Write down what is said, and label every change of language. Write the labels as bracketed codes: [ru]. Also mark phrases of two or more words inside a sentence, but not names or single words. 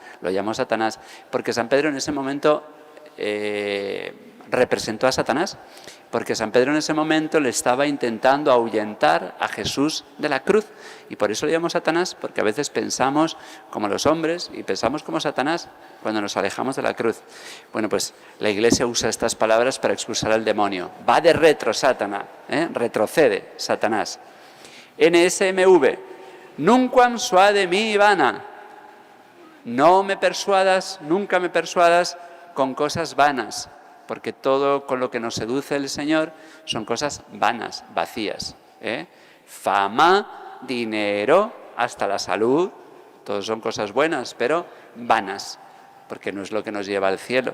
[es] Lo llamó Satanás porque San Pedro en ese momento representó a Satanás, porque San Pedro en ese momento le estaba intentando ahuyentar a Jesús de la cruz, y por eso le llamó Satanás, porque a veces pensamos como los hombres y pensamos como Satanás cuando nos alejamos de la cruz. Bueno, pues la Iglesia usa estas palabras para expulsar al demonio. [la] Va de retro, Satanás, retrocede, Satanás. NSMV, nunquam suade mi vana. [es] No me persuadas, nunca me persuadas con cosas vanas, porque todo con lo que nos seduce el Señor son cosas vanas, vacías. Fama, dinero, hasta la salud, todos son cosas buenas, pero vanas, porque no es lo que nos lleva al cielo.